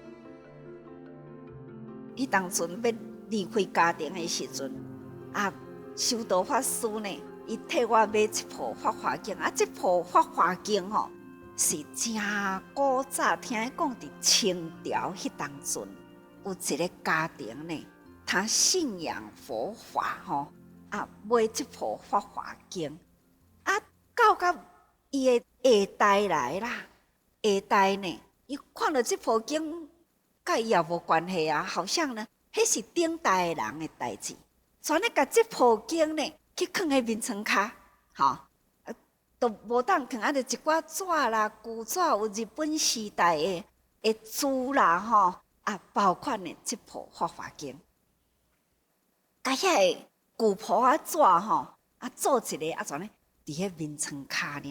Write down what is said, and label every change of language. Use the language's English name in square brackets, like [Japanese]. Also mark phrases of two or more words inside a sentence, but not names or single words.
[Min Nan Chinese] 伊当阵要离开家庭的时阵，修道法师呢，伊替我买一部《法华经》，这部《法华经》是真古早，听讲伫清朝迄当阵，有一个家庭呢，他信仰佛法买这部《法华经》，到伊的下代来啦，下代呢，伊看到这部经，甲伊也无关系啊，好像呢，迄是顶代人的代志，全咧甲这部经呢去放喺眠床骹，都无当放，就一寡纸啦、旧纸，有日本时代的字啦，包括呢这部《法华经》，甲遐个旧朴纸做一个全咧伫迄眠床骹呢。